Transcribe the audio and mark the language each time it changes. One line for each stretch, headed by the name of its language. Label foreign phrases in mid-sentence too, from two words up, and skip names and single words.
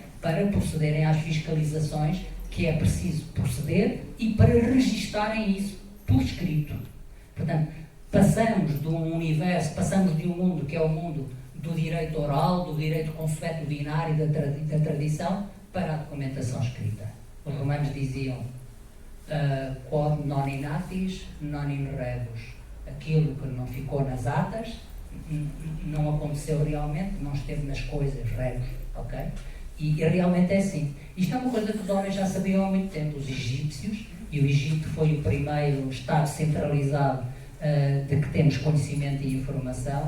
Portuguese: Para procederem às fiscalizações que é preciso proceder e para registarem isso por escrito. Portanto, passamos de um mundo que é o mundo do direito oral, do direito consuetudinário e da tradição, para a documentação escrita. Os romanos diziam
Latin: quod non in atis, non in rebus.
Portuguese: Aquilo que não ficou nas atas, não aconteceu realmente, não esteve nas coisas, rebus, ok? E realmente é assim. Isto é uma coisa que os homens já sabiam há muito tempo, os egípcios, e o Egito foi o primeiro Estado centralizado de que temos conhecimento e informação.